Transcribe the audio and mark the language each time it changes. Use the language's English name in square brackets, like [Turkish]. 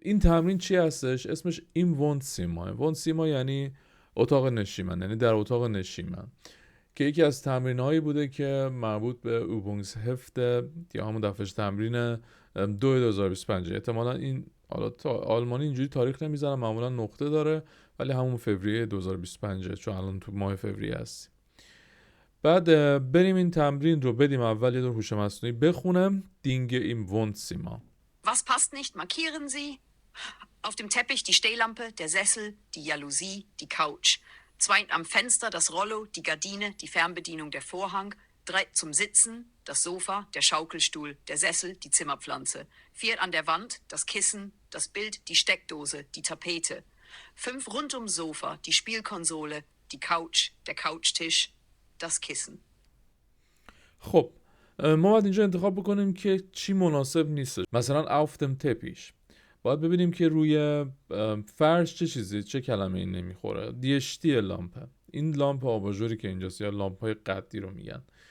[Persian] این تمرین چی هستش؟ اسمش [German] این وون سیما [Persian] یعنی اتاق نشیمن، یعنی در اتاق نشیمن، که یکی از تمرین‌هایی بوده که مربوط به اوبونگز هفت یا همون دفترچه تمرین 2025. احتمالاً این حالا آلمانی اینجوری تاریخ نمیزنه، معمولا نقطه داره، ولی همون فوریه 2025 چون الان تو ماه فوریه هستیم. بعد بریم این تمرین رو بدیم اول یه دور هوش مصنوعی بخونم. [German] دینگ این وونسیما. Was passt nicht, markieren Sie. Auf dem Teppich die Stehlampe, der Sessel, die Jalousie, die Couch. 2 am Fenster das Rollo, die Gardine, die Fernbedienung, der Vorhang. 3 zum Sitzen, das Sofa, der Schaukelstuhl, der Sessel, die Zimmerpflanze. 4 an der Wand, das Kissen, das Bild, die Steckdose, die Tapete. 5 rund ums Sofa, die Spielkonsole, die Couch, der Couchtisch, das Kissen. [Persian] خب ما باید اینجا انتخاب بکنیم که چی مناسب نیست. مثلا [German] آفتم تپیش، [Persian] باید ببینیم که روی فرش چه چیزی، چه کلمه این نمیخوره. [German] دیشتی لامپه، [Persian] این لامپ آباژوری که اینجاست یا لامپ های قدی رو میگن.